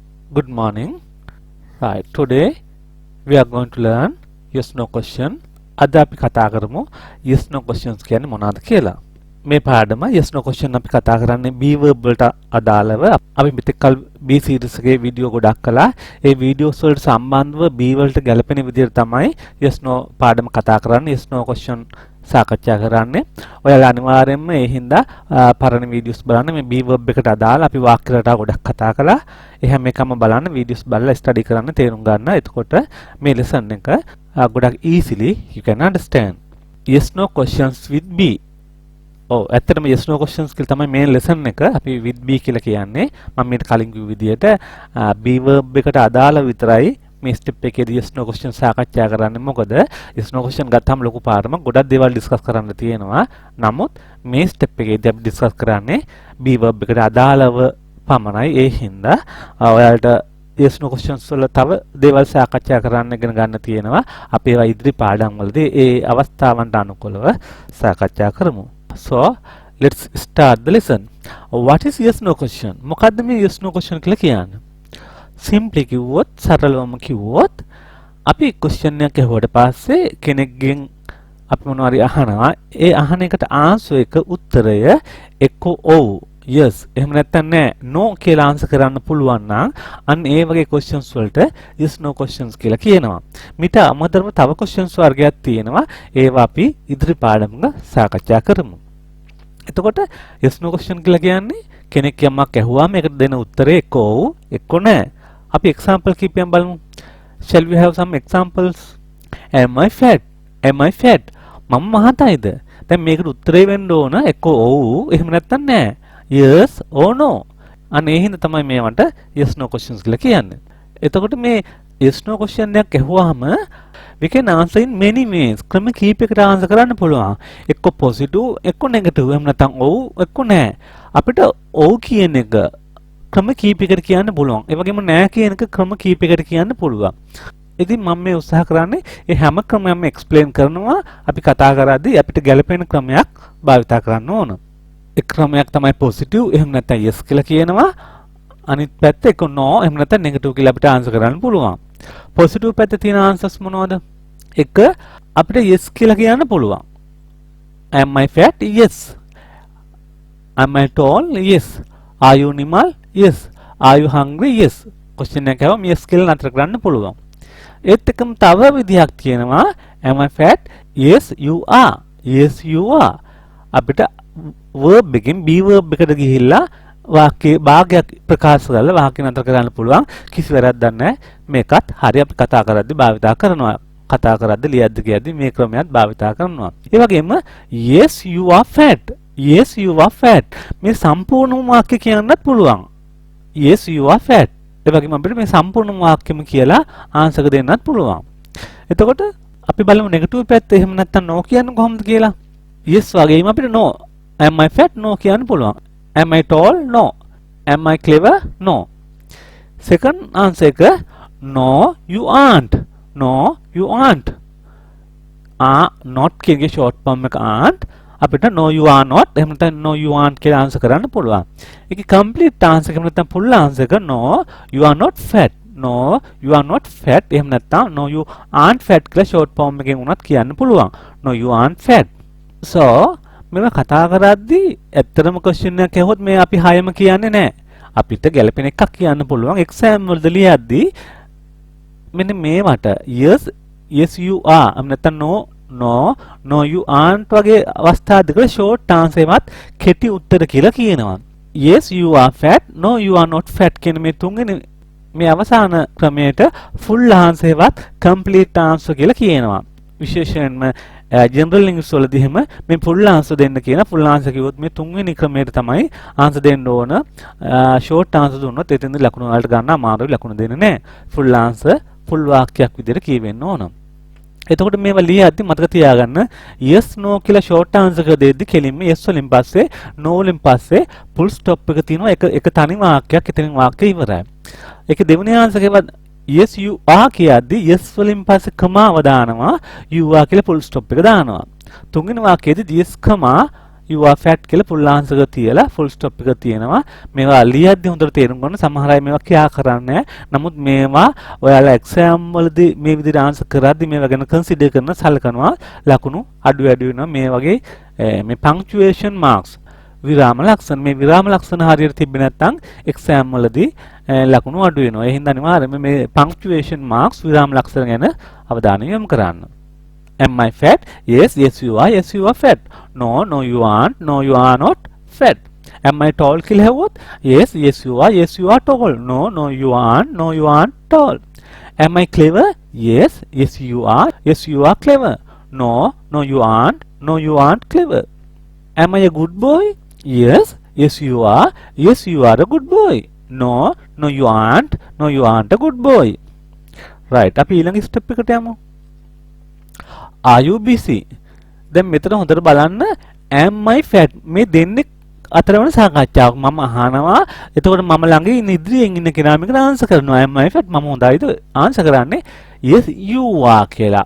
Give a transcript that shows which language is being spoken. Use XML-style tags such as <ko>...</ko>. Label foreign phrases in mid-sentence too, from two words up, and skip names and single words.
<en>Good morning. Right, today we are going to learn yes no question.</en> <si>අද අපි කතා කරමු</si> <en>yes no questions</en> <si>කියන්නේ මොනවද කියලා. මේ පාඩම</si> <en>yes no question</en> <si>අපි කතා කරන්නේ</si> <en>be verb</en> <si>වලට අදාළව. අපි මෙතෙක් කල be series එකේ වීඩියෝ ගොඩක් කළා. ඒ වීඩියෝස් වලට සම්බන්ධව be වලට ගැලපෙන විදිහට තමයි</si> <en>yes no</en> <si>පාඩම කතා කරන්නේ.</si> <en>yes no question</en> <si>සාකච්ඡා කරන්නේ. ඔයාලා අනිවාර්යයෙන්ම ඒ හින්දා පරණ වීඩියෝස් බලන්න. මේ be verb එකට අදාළ අපි වාක්‍ය රටා ගොඩක් කතා කළා. ඒ හැම එකම බලන්න වීඩියෝස් බලලා ස්ටඩි කරන්න තේරුම් ගන්න. එතකොට මේ ලෙසන් එක ගොඩක්</si> <en>easily you can understand. yes no questions with be.</en> <si>ඇත්තටම</si> <en>yes no questions</en> <si>කියලා තමයි මේ ලෙසන් එක අපි</si> <en>with be</en> <si>කියලා කියන්නේ. මම මේක කලින් කිව්ව විදිහට</si> <en>be verb</en> <si>එකට අදාළ විතරයි මේ ස්ටෙප් එකේදී</si> <en>yes no question</en> <si>සාකච්ඡා කරන්නේ. මොකද</si> <en>yes no question</en> <si>ගත්තාම ලොකු පාඩමක් ගොඩක් දේවල් ඩිස්කස් කරන්න තියෙනවා. නමුත් මේ ස්ටෙප් එකේදී අපි ඩිස්කස් කරන්නේ</si> <en>be verb</en> <si>එකට අදාළව පමණයි. ඒ හින්දා ඔයාලට</si> <en>yes no questions</en> <si>වල තව දේවල් සාකච්ඡා කරන්න ඉගෙන ගන්න තියෙනවා. අපි ඒවා ඉදිරි පාඩම් වලදී ඒ අවස්ථාවන්ට අනුකූලව සාකච්ඡා කරමු.</si> <en>So let's start the lesson. What is yes no question?</en> <si>මොකද්ද මේ</si> <en>yes no question</en> <si>කියලා කියන්නේ? Simply කිව්වොත් සරලවම කිව්වොත් අපි question එකක් අහුවට පස්සේ කෙනෙක්ගෙන් අපි මොනවාරි අහනවා. ඒ අහන එකට answer එක උත්තරය එක්ක ඔව් yes එහෙම නැත්නම් නෑ no කියලා answer කරන්න පුළුවන් නම් අන්න ඒ වගේ questions වලට</si> <en>yes no questions</en> <si>කියලා කියනවා. මිට අමතරව තව questions වර්ගයක් තියෙනවා. ඒවා අපි ඉදිරි පාඩමක සාකච්ඡා කරමු. එතකොට</si> <en>yes no question</en> <si>කියලා කියන්නේ කෙනෙක් යමක් ඇහුවාම ඒකට දෙන උත්තරේ එක්ක ඔව් එක්ක නෑ. අපි example කීපයක් බලමු.</si> <en>Shall we have some examples? Am I fat? Am I fat?</en> <si>මම මහතයිද? දැන් මේකට උත්තරේ වෙන්න ඕන එක්ක ඔව් එහෙම නැත්නම් නෑ.</si> <en>Yes or no.</en> <si>අනේ හින්දා තමයි මේවට</si> <en>yes no questions</en> <si>කියලා කියන්නේ. එතකොට මේ</si> <en>yes no question</en> <si>එකක් ඇහුවාම</si> <en>we can answer in many ways.</en> <si>ක්‍රම කීපයකට answer කරන්න පුළුවන්. එක්ක positive එක්ක negative. එහෙම නැත්නම් ඔව් එක්ක නෑ. අපිට ඔව් කියන එක ක්‍රම කීපයකට කියන්න පුළුවන්. ඒ වගේම නෑ කියන එක ක්‍රම කීපයකට කියන්න පුළුවන්. ඉතින් මම මේ උත්සාහ කරන්නේ ඒ හැම ක්‍රමයක්ම explain කරනවා. අපි කතා කරද්දී අපිට ගැළපෙන ක්‍රමයක් භාවිත කරන්න ඕන. එක් ක්‍රමයක් තමයි positive එහෙම නැත්නම් yes කියලා කියනවා. අනිත් පැත්ත එක no එහෙම නැත්නම් negative කියලා අපිට answer කරන්න පුළුවන්. positive පැත්තේ තියෙන answers මොනවද? එක අපිට yes කියලා කියන්න පුළුවන්.</si> <en>Am I fat? Yes. Am I tall? Yes. Are you animal? Yes. Are you hungry? Yes.</en> <si>question එක අහුවම yes කියලා නතර කරන්න පුළුවන්. ඒත් එකම තව විදිහක් තියෙනවා.</si> <en>Am I fat? Yes you are. Yes you are.</en> <si>අපිට verb එකෙන්</si> <en>be verb</en> <si>එකට ගිහිල්ලා වාක්‍ය භාගයක් ප්‍රකාශ කරලා වාක්‍ය නතර කරන්න පුළුවන්. කිසි වැරද්දක් නැහැ. මේකත් හරි අපි කතා කරද්දී භාවිතා කරනවා. කතා කරද්දී ලියද්දී කියද්දී මේ ක්‍රමයක් භාවිතා කරනවා. ඒ වගේම</si> <en>yes you are fat. Yes you are fat.</en> <si>මේ සම්පූර්ණ වාක්‍ය කියන්නත් පුළුවන්.</si> <en>Yes you are fat.</en> <si>ඒ වගේම අපිට මේ සම්පූර්ණ වාක්‍යෙම කියලා ආන්සර් දෙන්නත් පුළුවන්. එතකොට අපි බලමු නෙගටිව් පැත්ත එහෙම නැත්නම් no කියන්නේ කොහොමද කියලා.</si> <en>yes</en> <si>වගේම අපිට</si> <en>no. Am I fat? No</en> <si>කියන්න පුළුවන්.</si> <en>Am I tall? No. Am I clever? No. Second answer එක no you aren't. No you aren't. not කියගේ short form එක aren't. අපිට no you are not</en> <si>එහෙම නැත්නම්</si> <en>no you aren't</en> <si>කියලා answer කරන්න පුළුවන්.</si> <en>ඒකේ complete answer</en> <si>එක නැත්නම්</si> <en>full answer එක no you are not fat. No you are not fat</en> <si>එහෙම නැත්නම්</si> <en>no you aren't fat කියලා short form</en> <si>එකෙන් උනත් කියන්න පුළුවන්.</si> <en>No you aren't fat. So</en> <si>මෙව කතා කරද්දී ඇත්තටම question එකක් ඇහුවොත් මේ අපි හයම කියන්නේ නැහැ. අපිට ගැළපෙන එකක් කියන්න පුළුවන්. exam වලදී ලියද්දී මෙන්න මේවට</si> <en>yes yes you are</en> <si>එහෙම නැත්නම්</si> <en>no you aren't</en> <si>වගේ අවස්ථා දෙකක</si> <en>short answer</en> <si>එකත් කෙටි උත්තර කියලා කියනවා.</si> <en>yes you are fat. No you are not fat</en> <si>කියන මේ තුන්වෙනි මේ අවසාන ක්‍රමයට</si> <en>full answer එකත් complete answer</en> <si>කියලා කියනවා. විශේෂයෙන්ම</si> <en>general English</en> <si>වලදී එහෙම මේ</si> <en>full answer</en> <si>දෙන්න කියන</si> <en>full answer</en> <si>කිව්වොත් මේ තුන්වෙනි ක්‍රමයට තමයි answer දෙන්න ඕන.</si> <en>short answer</en> <si>දුන්නොත් එතෙන්ද ලකුණු වලට ගන්න අමාරුයි. ලකුණු දෙන්නේ නැහැ.</si> <en>full answer</en> <si>full වාක්‍යයක් විදිහට කියවෙන්න ඕන. එතකොට මේවා ලියද්දි මතක තියාගන්න</si> <en>yes no</en> <si>කියලා</si> <en>short answer</en> <si>එක දෙද්දි කෙලින්ම yes වලින් පස්සේ no වලින් පස්සේ</si> <en>full stop</en> <si>එක තියෙනවා. එක තනි වාක්‍යයක්. එතනින් වාක්‍යය ඉවරයි. ඒක දෙවෙනි answer එකේ</si> <en>yes you are</en> <si>කියද්දි yes වලින් පස්සේ කමාව දානවා.</si> <en>you are කියලා full stop</en> <si>එක දානවා. තුන්වෙනි වාක්‍යයේදී</si> <en>yes, you are fat කියලා full answer</en> <si>එක තියලා</si> <en>full stop</en> <si>එක තියෙනවා. මේවා ලියද්දි හොඳට තේරුම් ගන්න. සමහර අය මේවා කියා කරන්නේ. නමුත් මේවා ඔයාලා exam වලදී මේ විදිහට answer කරද්දි මේවා ගැන consider කරන සලකනවා. ලකුණු අඩු වෙනවා. මේ වගේ මේ</si> <en>punctuation marks</en> <si>විරාම ලක්ෂණ මේ විරාම ලක්ෂණ හරියට තිබ්බේ නැත්නම් exam වලදී ලකුණු අඩු වෙනවා. ඒ හින්දා අනිවාර්යයෙන්ම මේ</si> <en>punctuation marks</en> <si>විරාම ලක්ෂණ ගැන අවධානය යොමු කරන්න.</si> <en>Am I fat? Yes, yes you are. Yes you are fat. No, no you aren't. No you are not fat. Am I tall</en> <si>කියලා හෙව්වොත්?</si> <en>Yes, yes you are. Yes you are tall. No, no you aren't. No you aren't tall. Am I clever? Yes, yes you are. Yes you are clever. No, no you aren't. No you aren't clever. Am I a good boy? Yes, yes you are. Yes you are a good boy. No, no you aren't. No you aren't a good boy. Right.</en> <si>අපි ඊළඟ ස්ටෙප් එකට යමු.</si> <en>Are you busy?</en> <si>දැන් මෙතන හොඳට බලන්න</si> <en>am I fat</en> <si>මේ දෙන්නේ අතර වෙන සාකච්ඡාවක් මම අහනවා. එතකොට මම ළඟ ඉන්න ඉදිරියෙන් ඉන්න කෙනා මේකට ආන්සර් කරනවා.</si> <en>am I fat?</en> <si>මම හොඳයිද ආන්සර් කරන්නේ</si> <en>yes you are</en> <si>කියලා.</si>